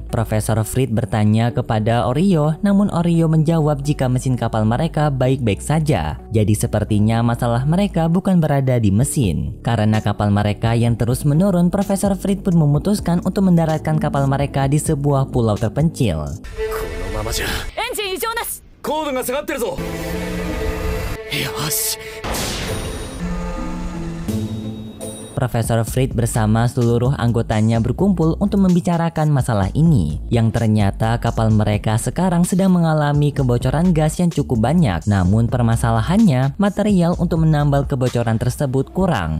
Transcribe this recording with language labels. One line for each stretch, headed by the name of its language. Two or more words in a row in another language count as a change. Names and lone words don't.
Indonesian: Profesor Fried bertanya kepada Oreo, namun Oreo menjawab jika mesin kapal mereka baik-baik saja. Jadi sepertinya masalah mereka bukan berada di mesin. Karena kapal mereka yang terus menurun, Profesor Fried pun memutuskan untuk mendaratkan kapal mereka di sebuah pulau terpencil.
Japanese: 高度が下がってるぞ。よし。
Indonesian: Profesor Fried bersama seluruh anggotanya berkumpul untuk membicarakan masalah ini. Yang ternyata kapal mereka sekarang sedang mengalami kebocoran gas yang cukup banyak. Namun permasalahannya, material untuk menambal kebocoran tersebut kurang.